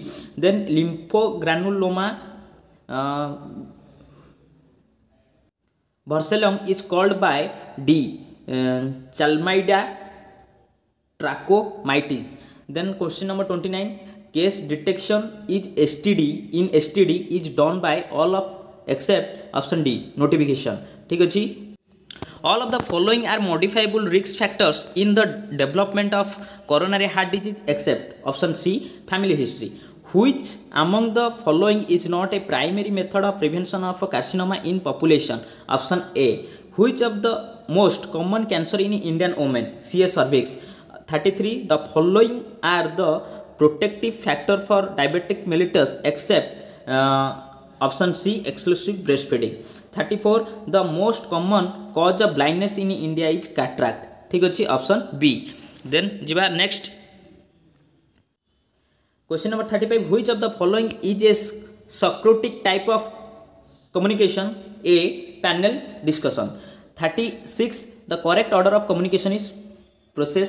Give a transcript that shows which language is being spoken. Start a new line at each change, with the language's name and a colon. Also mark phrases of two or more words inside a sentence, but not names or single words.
English: Then lymphogranuloma Vercellum is called by D Chlamydia trachomatis. Then question number 29, case detection is STD is done by all of except option D notification.
Odia: ଠିକ ଅଛି.
English: All of the following are modifiable risk factors in the development of coronary heart disease except option C family history. Which among the following is not a primary method of prevention of carcinoma in population? option A. Which of the most common cancer in Indian women? CS cervix. 33, the following are the protective factor for diabetic mellitus except option C exclusive breastfeeding. 34, the most common cause of blindness in India is cataract.
Odia: ଠିକ ଅଛି,
English: option B. Then जिबा next question number 35, which of the following is a Socratic type of communication? A panel discussion. 36, the correct order of communication is process.